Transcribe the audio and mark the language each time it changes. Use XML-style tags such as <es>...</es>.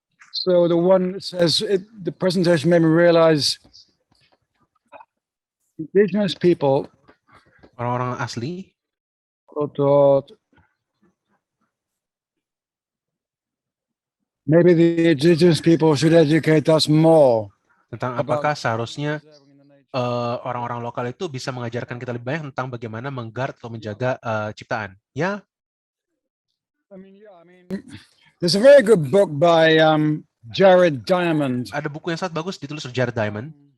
<en>So the one that says the presentation made me realize indigenous people</en> <id>Orang-orang asli,</id> <en>maybe the indigenous people should educate us more</en> <id>tentang apakah seharusnya orang-orang lokal itu bisa mengajarkan kita lebih banyak tentang bagaimana mengguard atau menjaga ciptaan. Ya,</id> <en>I mean, there's a very good book by Jared Diamond</en> <id>ada buku yang sangat bagus ditulis oleh Jared Diamond</id>